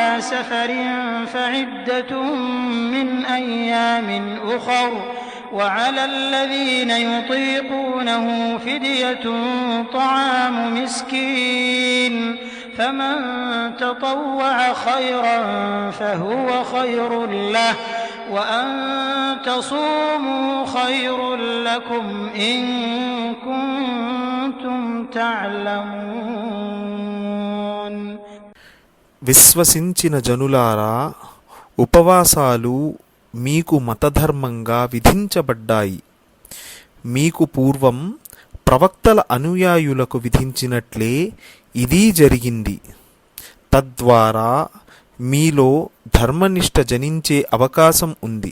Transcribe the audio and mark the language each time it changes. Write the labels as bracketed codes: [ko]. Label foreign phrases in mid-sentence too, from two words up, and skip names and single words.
[ar] سفر فعدة من أيام أخر وعلى الذين يطيقونه فدية طعام مسكين فمن تطوع خيرا فهو خير له وأن تصوموا خير لكم إن كنتم تعلمون. [te] విశ్వసించిన జనులారా, ఉపవాసాలు మీకు మతధర్మంగా విధించబడ్డాయి. మీకు పూర్వం ప్రవక్తల అనుయాయులకు విధించినట్లే ఇది జరిగింది. తద్వారా మీలో ధర్మనిష్ట జనించే అవకాశం ఉంది.